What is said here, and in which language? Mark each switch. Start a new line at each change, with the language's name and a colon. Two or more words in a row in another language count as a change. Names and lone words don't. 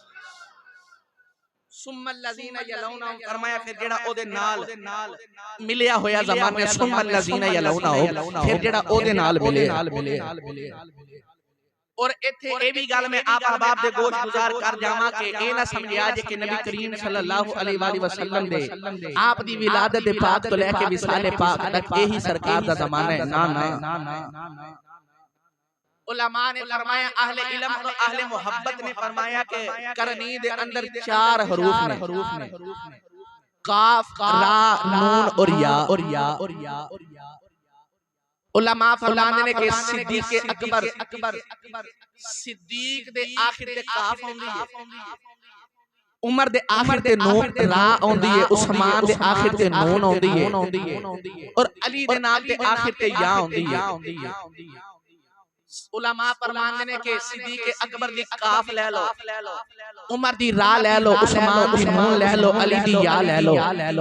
Arabic: ثم الذين يلونهم
Punjabi: فرمایا فیر جیہڑا اودے نال ملیا ہویا زمانہ
Arabic: ثم الذين يلونهم
Punjabi: فیر جیہڑا اودے نال ملے. اور ایتھے اے وی گل میں آپ احباب دے گوش گزار کر جاواں کہ اے نا سمجھیا جے کہ نبی کریم
Arabic: صلى الله عليه وسلم
Punjabi: دے آپ دی ولادت پاک توں لے کے وصالِ پاک تک ایہی سرکار دا زمانہ ہے. نا علما نے فرمایا، اہلِ علم اور اہلِ محبت نے فرمایا کہ قرنی دے اندر 4 حروف نے، قاف را نون اور یا. علما فرماتے نے کہ صدیق اکبر صدیق دے آخر تے قاف ہوندی ہے، عمر دے آخر تے نون را ہوندی ہے، عثمان دے آخر تے نون ہوندی ہے اور علی دے نام تے آخر تے یا ہوندی ہے. علما فرماتے نے کہ صدیق اکبر دی قاف لے لو، عمر دی را لے لو، عثمان دی نون لے لو، علی دی یا لے لو.